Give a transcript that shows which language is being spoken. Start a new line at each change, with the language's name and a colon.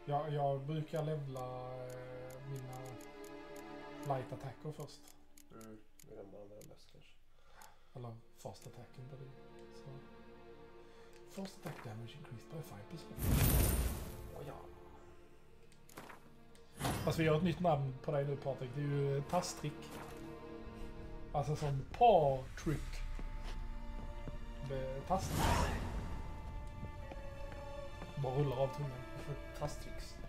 Swedish: Jag brukar levla mina light attacker först. Det är den man använder mest kanske. Eller fast attacken på det. Så.
English: Fast attack damage increased by 5%.
Swedish: Ja. Alltså vi har ett nytt namn på dig nu Patrik. Det är ju tasstrick. Alltså som Patrik. Tasstricks. Bara rullar av tungan. Tasstricks.